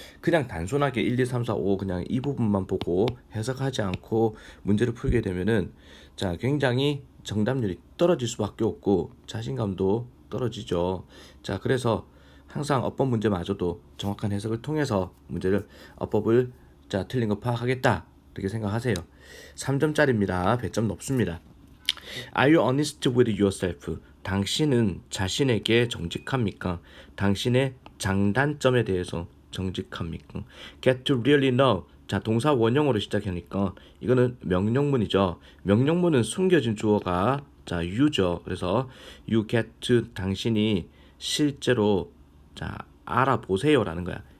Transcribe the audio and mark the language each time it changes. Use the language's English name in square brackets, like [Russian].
[Korean] 그냥 단순하게 1, 2, 3, 4, 5 그냥 이 부분만 보고 해석하지 않고 문제를 풀게 되면은 자 굉장히 정답률이 떨어질 수밖에 없고 자신감도 떨어지죠. 자, 그래서 항상 어법 문제마저도 정확한 해석을 통해서 문제를 어법을 자 틀린 거 파악하겠다 이렇게 생각하세요. 3점짜리입니다. 배점 높습니다. [English] Are you honest with yourself? [Korean] 당신은 자신에게 정직합니까? 당신의 장단점에 대해서 정직합니까? [English] Get to really know. [Korean] 자, 동사 원형으로 시작하니까 이거는 명령문이죠. 명령문은 숨겨진 주어가 자 you죠. 그래서 [English] you get to [Korean] 당신이 실제로 자 알아보세요라는 거야.